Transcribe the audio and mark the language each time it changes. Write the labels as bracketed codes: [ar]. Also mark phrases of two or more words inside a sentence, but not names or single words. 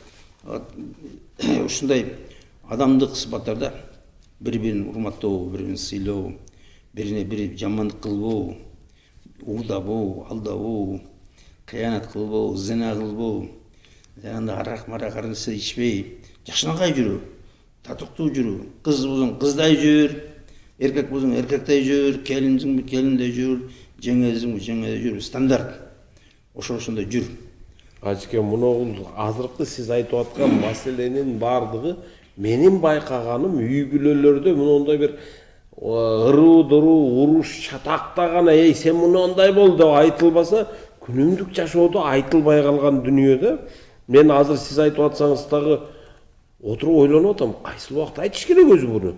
[ky] Ушундай адамдык сыпаттарда бири-бирин урматтоо, бири-бирин сыйлоо, бирине бири жамандык кылбоо, уурдабоо, алдабоо, кыянат кылбоо, зина кылбоо, жанагындай арак-марак нерсе ичпей, жакшынакай жүрүү, татыктуу жүрүү, кыз болсоң кыздай жүр, эркек болсоң эркектей жүр, келинсиңби келиндей жүр, жеңесиңби жеңедей жүр, стандарт. Ошондой жүр. Ажеке, муну азыркы сиз айтып аткан маселенин бардыгы менин байкаганым үй бүлөлөрдө мындай бир ыруу-дыруу, уруш, чатакта гана сен мындай бол деп айтылбаса, күнүмдүк жашоодо айтылбай калган дүнүйөдө мен азыр сиз айтып атсаңыз дагы отуруп ойлонуп атам, кайсыл убакта айтыш керек өзү буну?